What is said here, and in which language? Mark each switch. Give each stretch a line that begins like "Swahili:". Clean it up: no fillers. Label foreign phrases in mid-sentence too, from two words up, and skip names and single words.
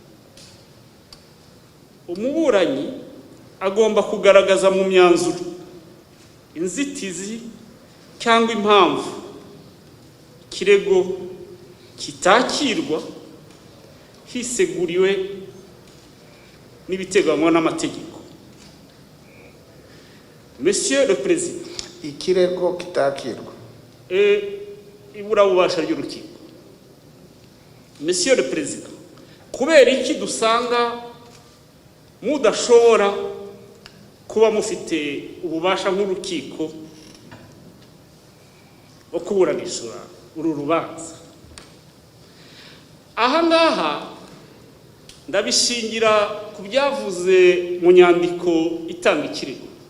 Kinyarwanda: Umuburanyi agomba kugaragaza mu myanzuro inzitizi cyangwa impamvu ikirego kitakirwa hiseguriwe n'ibiteganywa n'amategeko.
French: Monsieur le Président,
Kinyarwanda: ikirego kitakirwa iburabubasha ry'urukiko.
French: Monsieur le Président,
Kinyarwanda: kubera iki dusanga mudashobora kuba mufite ububasha nk'urukiko wo kuburanisha uru rubanza? Aha ngaha ndabishingira ku byavuze mu nyandiko itanga ikirego.